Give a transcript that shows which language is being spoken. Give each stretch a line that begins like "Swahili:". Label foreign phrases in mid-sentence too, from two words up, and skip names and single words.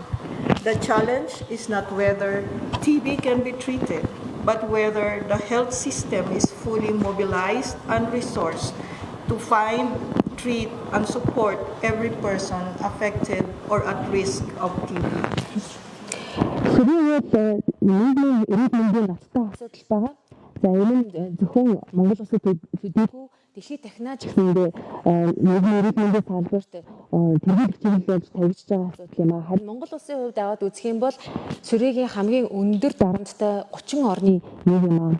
English: The challenge is not whether TB can be treated, but whether the health system is fully mobilized and resourced to find, treat, and support every person affected or at risk of TB.
Mongolian: Сүүлийн нийгмийн эрүүл мэндийн ноцтой асуудал байгаа. За энэ нь зөвхөн Монгол улсад төдийгүй дэлхийд дахинаж гэсэндээ нийгмийн эрүүл мэндийн салбарт тэргүүр хичээлж тавьж байгаа асуудал юм аа. Харин Монгол улсын хувьд аваад үзэх юм бол сүрээгийн хамгийн өндөр дарамттай 30 орны нэг юм аа.